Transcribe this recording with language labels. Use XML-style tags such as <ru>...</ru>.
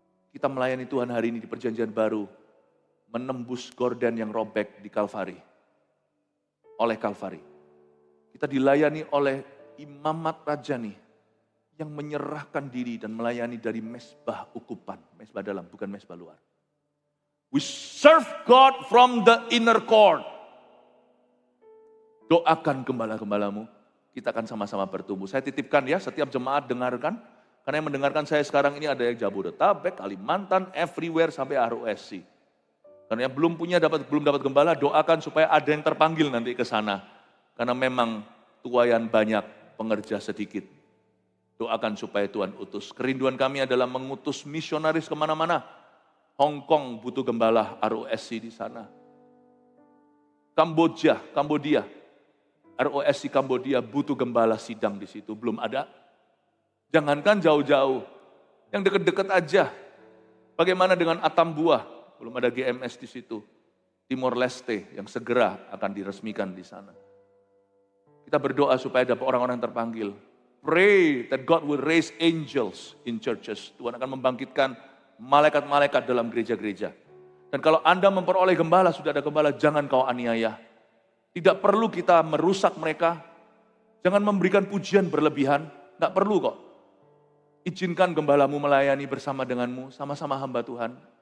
<id>Kita melayani Tuhan hari ini di perjanjian baru, menembus gorden yang robek di Kalvari. Oleh Kalvari. Kita dilayani oleh imamat rajani yang menyerahkan diri dan melayani dari mesbah ukupan. Mesbah dalam, bukan mesbah luar.</id> <en>We serve God from the inner court.</en> <id>Doakan gembala-gembalamu. Kita akan sama-sama bertumbuh. Saya titipkan ya, setiap jemaat dengarkan. Karena yang mendengarkan saya sekarang ini ada yang Jabodetabek, Kalimantan, everywhere sampai ROSC. Karena yang belum dapat gembala, doakan supaya ada yang terpanggil nanti ke sana. Karena memang tuayan banyak, pengerja sedikit. Doakan supaya Tuhan utus. Kerinduan kami adalah mengutus misionaris kemana-mana. Hong Kong butuh gembala ROSC di sana. Kambodia. ROSC Kambodia butuh gembala sidang di situ. Belum ada. Jangankan jauh-jauh. Yang dekat-dekat aja. Bagaimana dengan Atambua? Belum ada GMS di situ. Timor Leste yang segera akan diresmikan di sana. Kita berdoa supaya ada orang-orang yang terpanggil.</id> <en>Pray that God will raise angels in churches.</en> <id>Tuhan akan membangkitkan malaikat-malaikat dalam gereja-gereja. Dan kalau Anda memperoleh gembala, sudah ada gembala, jangan kau aniaya. Tidak perlu kita merusak mereka. Jangan memberikan pujian berlebihan. Tidak perlu kok. Izinkan gembalamu melayani bersama denganmu, sama-sama hamba Tuhan.</id>